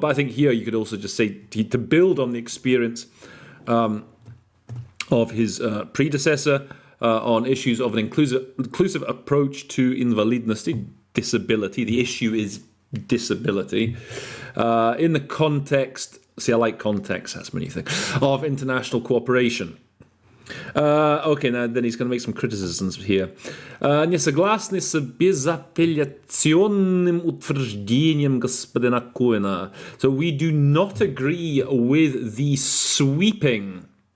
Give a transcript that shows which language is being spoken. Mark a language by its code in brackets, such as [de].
[en] But I think here you could also just say to build on the experience of his predecessor on issues of an inclusive approach to invalidnosti, disability. The issue is disability. In the context, see, I like context, that's many things, of international cooperation. Okay, now then he's going to make some criticisms here. [ru] Не согласны с безапелляционным утверждением господина Коэна. [en] So we do not agree with the sweeping.